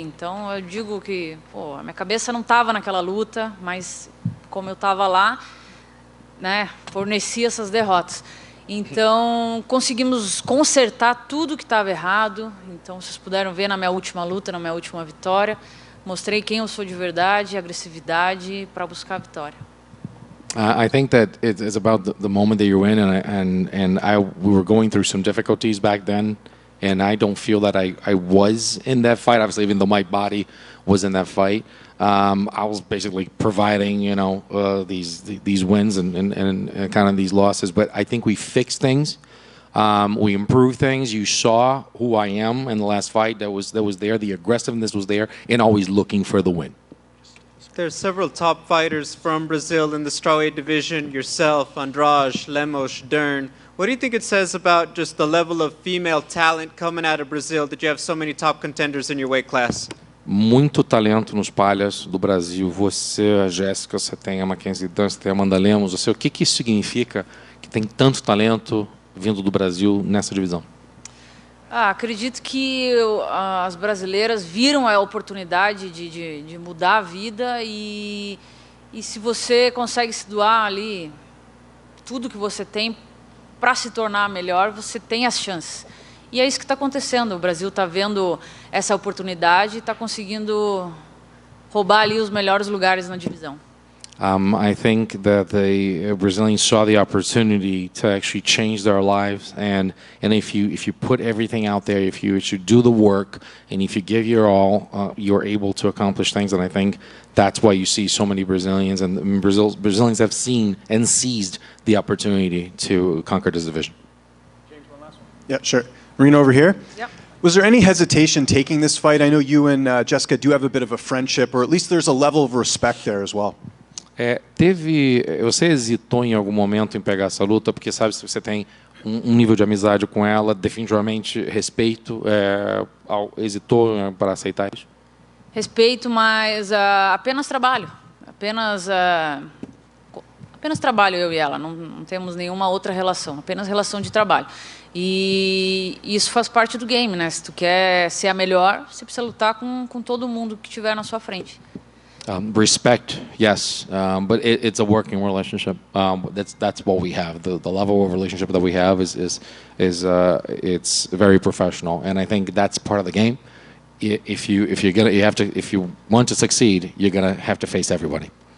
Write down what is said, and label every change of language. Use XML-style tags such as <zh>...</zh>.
<pt>Então eu digo que a minha cabeça não estava naquela luta, mas como eu estava lá, né, fornecia essas derrotas. Então, conseguimos consertar tudo que estava errado. Então, vocês puderam ver na minha última luta, na minha última vitória, mostrei quem eu sou de verdade, agressividade para buscar a vitória.</pt> <en>I think that it's about the moment that you're in, we were going through some difficulties back then, and I don't feel that I was in that fight. Obviously, even though my body was in that fight, I was basically providing, these wins and kind of these losses. But I think we fixed things. We improved things. You saw who I am in the last fight. That was there. The aggressiveness was there, and always looking for the win. There's several top fighters from Brazil in the strawweight division, yourself, Andrade, Lemos, Dern. What do you think it says about just the level of female talent coming out of Brazil that you have so many top contenders in your weight class?</en> <pt>Muito talento nos palhas do Brasil. Você, a Jéssica, você tem a Mackenzie Dunn, você tem a Amanda Lemos. Você, o que isso significa que tem tanto talento vindo do Brasil nessa divisão? Acredito que as brasileiras viram a oportunidade de mudar a vida e se você consegue se doar ali tudo que você tem para se tornar melhor, você tem as chances. E é isso que está acontecendo. O Brasil está vendo essa oportunidade e está conseguindo roubar ali os melhores lugares na divisão.</pt> <en>I think that the Brazilians saw the opportunity to actually change their lives, and if you put everything out there, if you do the work, and if you give your all, you're able to accomplish things. And I think that's why you see so many Brazilians, and Brazilians have seen and seized the opportunity to conquer this division. James, one last one. Yeah, sure. Marina over here. Yep. Was there any hesitation taking this fight? I know you and Jessica do have a bit of a friendship, or at least there's a level of respect there as well.</en> <pt>Você hesitou em algum momento em pegar essa luta, porque sabe, se você tem um nível de amizade com ela, definitivamente respeito, hesitou para aceitar isso? Respeito, mas apenas trabalho. Apenas trabalho eu e ela, não temos nenhuma outra relação, apenas relação de trabalho. E isso faz parte do game, né? Se tu quer ser a melhor, você precisa lutar com todo mundo que estiver na sua frente.</pt> <en>Respect, yes, but it's a working relationship. That's what we have. The level of relationship that we have is it's very professional, and I think that's part of the game. If you want to succeed, you're gonna have to face everybody.</en>